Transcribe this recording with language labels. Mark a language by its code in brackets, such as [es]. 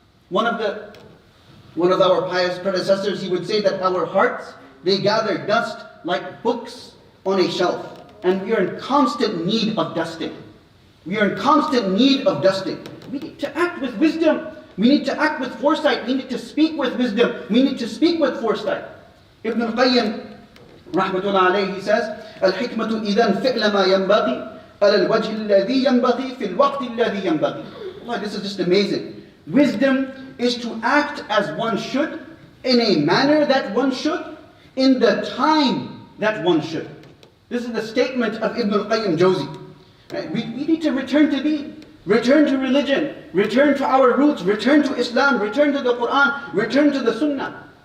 [en] One of our pious predecessors, he would say that our hearts, they gather dust like books on a shelf, and we are in constant need of dusting. We are in constant need of dusting. We need to act with wisdom. We need to act with foresight. We need to speak with wisdom. We need to speak with foresight. Ibn al-Qayyim, rahmatullah alayhi, he says, [ar] الحكمة إذا فعل ما ينبغي على الوجه الذي ينبغي في الوقت الذي ينبغي. [en] Allah, this is just amazing. Wisdom is to act as one should, in a manner that one should, in the time that one should. This is the statement of Ibn al-Qayyim Jawzi. Right? We need to return to deen. Return to religion, return to our roots, return to Islam, return to the Quran, return to the Sunnah.